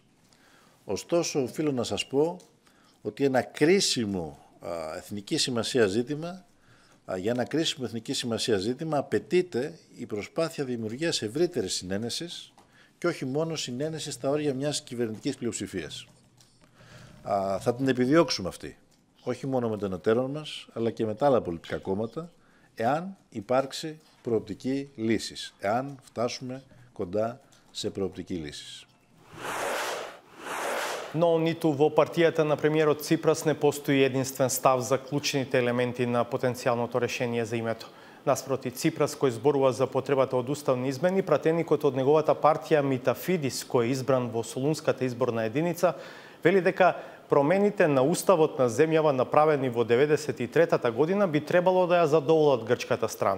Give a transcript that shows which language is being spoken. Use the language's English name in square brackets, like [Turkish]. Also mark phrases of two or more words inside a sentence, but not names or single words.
[Greek] Ωστόσο, οφείλω να σας πω ότι ένα κρίσιμο εθνική σημασία ζήτημα, για ένα κρίσιμο εθνική σημασία ζήτημα απαιτείται η προσπάθεια δημιουργίας ευρύτερης συνένεσης και όχι μόνο συνένεση στα όρια μιας κυβερνητικής πλειοψηφίας. Θα την επιδιώξουμε αυτή, όχι μόνο με τον εταίρο μας, αλλά και με τα άλλα πολιτικά κόμματα, εάν υπάρξει προοπτική λύσης, εάν φτάσουμε κοντά σε προοπτική λύσης. [Macedonian] Но ниту во партијата на премиерот Ципрас не постои единствен став за клучните елементи на потенцијалното решение за името. Наспроти Ципрас, кој зборува за потребата од уставни измени, пратеникот од неговата партија Митафидис, кој е избран во Солунската изборна единица, вели дека промените на уставот на земјава направени во 1993 година би требало да ја задоволат грчката страна.